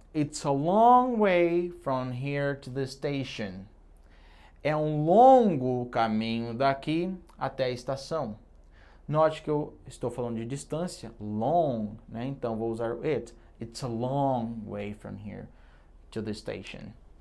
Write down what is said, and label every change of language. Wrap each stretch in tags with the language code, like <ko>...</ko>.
<en>It's a long way from here to the station.</en> <pt>É um longo caminho daqui até a estação. Note que eu estou falando de distância, long, né? Então vou usar o it.</pt> <en>It's a long way from here to the station.</en>